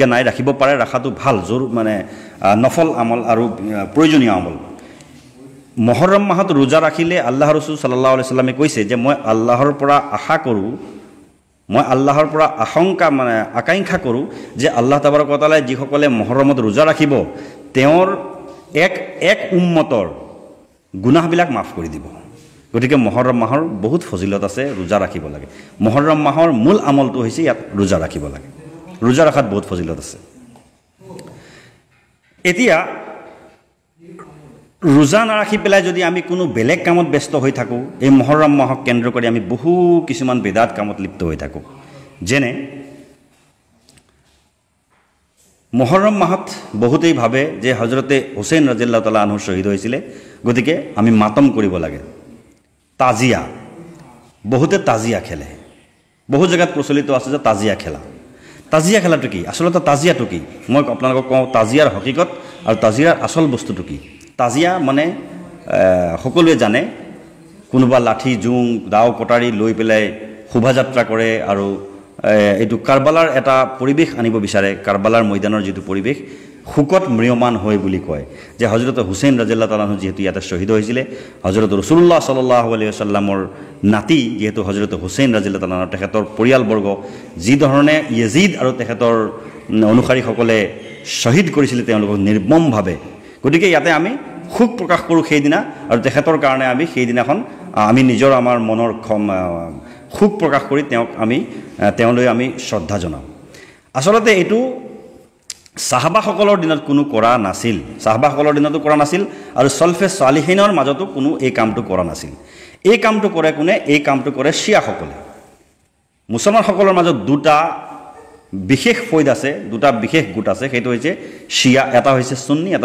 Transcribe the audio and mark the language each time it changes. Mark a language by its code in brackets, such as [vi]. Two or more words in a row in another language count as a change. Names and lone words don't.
[as] নাই ৰাখিব পাৰে ৰাখাটো ভাল জোৰ মানে নফল আমল আৰু প্ৰয়োজনীয় আমল মহৰম মাহত ৰোজা ৰাখিলে আল্লাহ ৰসুল [ar] صلى الله عليه وسلم [as] কৈছে যে মই আল্লাহৰ পৰা আশা কৰোঁ মই আল্লাহৰ পৰা আকাংক্ষা কৰোঁ যে [ar] الله تبارك وتعالى [as] যিসকলে মহৰমত ৰোজা ৰাখিব তেওঁৰ এক উম্মতৰ গুনাহবিলাক মাফ কৰি দিব গতিকে মহৰম মাহৰ বহুত ফজিলত আছে ৰোজা ৰাখিব লাগে মহৰম মাহৰ মূল আমলটো হৈছে ইয়াত ৰোজা ৰাখিব লাগে ৰোজা ৰাখাত বহুত ফজিলত আছে এতিয়া ৰোজা নাৰাখি পেলাই যদি আমি কোনো বেলেগ কামত ব্যস্ত হৈ থাকোঁ এই মহৰম মাহক কেন্দ্ৰ কৰি আমি বহু কিছুমান বেদাত কামত লিপ্ত হৈ থাকোঁ যেনে মহৰম মাহত বহুতেই ভাবে যে হযৰতে হুছেইন [ar] رضي الله تعالى عنه [as] শহীদ হৈছিলে গতিকে আমি মাতম কৰিব লাগে তাজিয়া বহুতে তাজিয়া খেলে বহু জায়গাত প্ৰচলিত আছে যে তাজিয়া খেলাটো কি আসলতে তাজিয়াটো কি মই আপোনালোকক কওঁ তাজিয়াৰ হকিকত আৰু তাজিয়াৰ আসল বস্তুটো কি তাজিয়া মানে সকলোৱে জানে কোনোবা লাঠি জুং দাও কটাৰী লৈ পেলাই শোভাযাত্ৰা কৰে আৰু এইটো কাৰবালাৰ এটা পৰিবেশ আনিব বিচাৰে কাৰবালাৰ ময়দানৰ যিটো পৰিবেশ হুকত ম্ৰিয়মান হয় বুলি কয় যে হযরত হুসেইন [ar] رضي الله تعالى [as] যেহেতু ইয়াতে শহীদ হয়েছিল হযরত রাসূলুল্লাহ [ar] صلى الله عليه وسلم [as] নাতি যেহেতু হযরত হুসেইন [ar] رضي الله تعالى [as] তেখেতৰ পৰিয়ালবৰ্গ যি ধৰণে ইয়াজিদ আৰু তেখেতৰ অনুসাৰীসকলে শহীদ কৰিছিল তেওঁলোকক নিৰ্মমভাৱে গতিকে ইয়াতে আমি খুব প্ৰকাশ কৰোঁ সেইদিনা আৰু তেখেতৰ কাৰণে আমি সেইদিনাখন আমি নিজৰ আমাৰ মনৰ খুব প্ৰকাশ কৰি তেওঁলৈ আমি শ্ৰদ্ধা জনাওঁ আসলতে এইটো সাহাবাসকলৰ দিনত কোনো কৰা নাছিল সাহাবাসকলৰ দিনতো কৰা নাছিল আৰু সলফে সালিহিনৰ মাজতো কোনো এই কামটো কৰা নাছিল এই কামটো কৰে কোনে এই কামটো কৰে শিয়াসকলে মুছলমানসকলৰ মাজত দুটা বিশেষ ফৈদ আছে দুটা বিশেষ গোট আছে সেইটো হৈছে শিয়া এটা হৈছে সুন্নি এটা